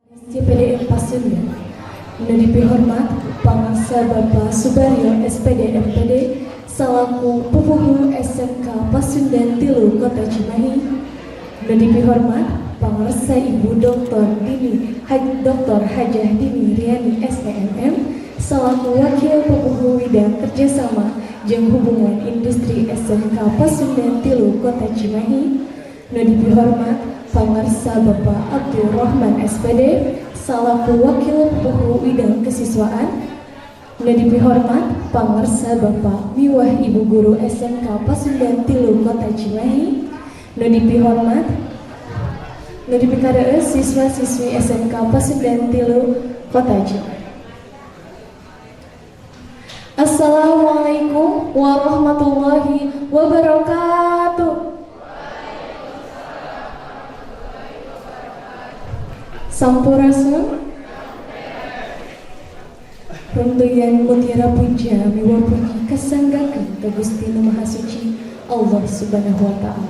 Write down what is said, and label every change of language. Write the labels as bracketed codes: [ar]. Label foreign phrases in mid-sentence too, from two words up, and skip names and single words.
[su] CPDM Pasundan. Nu dipihormat Pangasa Bapak Subaryo SPD MPD salaku Pupuhu SMK Pasundan 3 Kota Cimahi. Nu dipihormat Pangarsa Ibu Dr. Dr. Hajah Dini Riani STMM salaku Wakil Pupuhu Bidang Kerjasama jeung Hubungan Industri SMK Pasundan 3 Kota Cimahi. Nu dipihormat Pangarsa Bapak Abdul Rahman SPD salaku Wakil Pupuhu Bidang Kesiswaan. Nu dipihormat Pangarsa Bapak Miwah Ibu Guru SMK Pasundan 3 Kota Cimahi. Nu dipihormat nu dipikareus siswa-siswi SMK Pasundan 3 Kota Cimahi. [ar] السلام عليكم ورحمة الله وبركاته. [su] Sampurasun. Runtuyan mutiara puja miwa puji kasanggakeun ka Gusti Nu Maha Suci Allah [ar] سبحانه وتعالى.